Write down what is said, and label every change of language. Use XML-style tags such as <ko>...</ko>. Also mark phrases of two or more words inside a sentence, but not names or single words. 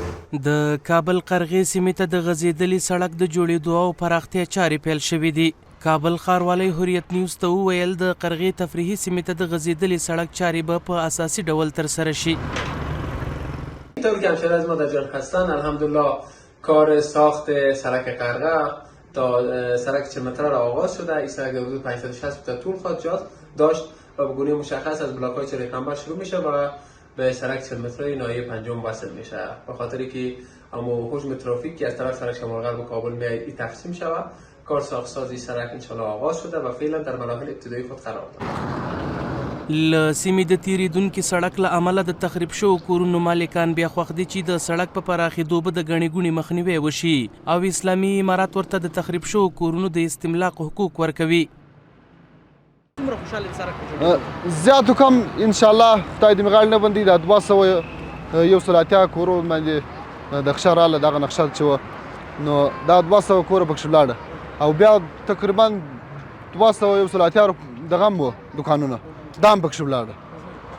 <ps>د کابل قرغې سیمې ته د غځېدلي سړک د جوړېدو او پراختیا چارې پیل شوې دي. کابل ښاروالی هوریت نیوز ته وویل د قرغې تفریحي سیمې ته د غځېدلي سړک چارې به په اساسي ډول ترسره شي.</ps> <fa>طور که همشهری از ما در جان هستن، الحمدلله کار ساخت سرک قرغه تا سرک 40 متره را آغاز شده. این سرک در حدود 560 متر طول خواهد داشت و به گونه مشخص از بلاک‌های چهره کمبر شروع میشه و به سرک 40 متره ناحیه پنجم وصل میشه. به خاطری که اما حجم ترافیک که از طرف سرک شمال غرب کابل میاد این تقسیم شود. کار ساخت‌سازی سرک انشالله آغاز شده و فعلا در مراحل ابتدایی خود قرار دارد.</fa> <ps>له سیمې د تیریدونکي سړک له امله د تخریب شوو کورونو مالکان بیا خوښ دي چې د سړک په پراخېدو به د ګڼې ګوڼې مخنیوی وشي او اسلامي امارات ورته د تخریب شوو کورونو د استملاق حقوق ورکوي. زیات و کم انشاءالله خدای دې مې غاړې نه بندي دا 280 کورو باندې د خشه راله دغه نقشه چې وه نو دا 200 کوره پکښې ولاړه او بیا تقریبا 280 دغه هم وه دوکانونه دا هم پکښې ولاړه.</ps>